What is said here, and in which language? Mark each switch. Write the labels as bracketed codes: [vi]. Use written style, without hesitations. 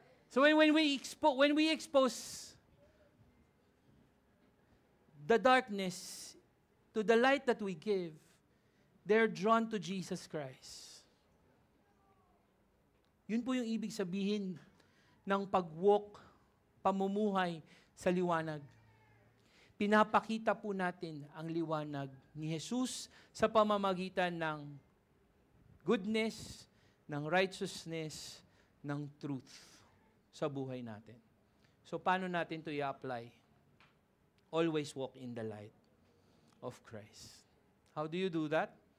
[en] So when we expose the darkness to the light that we give, they're drawn to Jesus Christ. [tl] Yun po yung ibig sabihin ng pag-walk, pamumuhay sa liwanag. Pinapakita po natin ang liwanag ni Jesus sa pamamagitan ng goodness, ng righteousness, ng truth sa buhay natin. So paano natin ito i-apply? [en] Always walk in the light of Christ. How do you do that?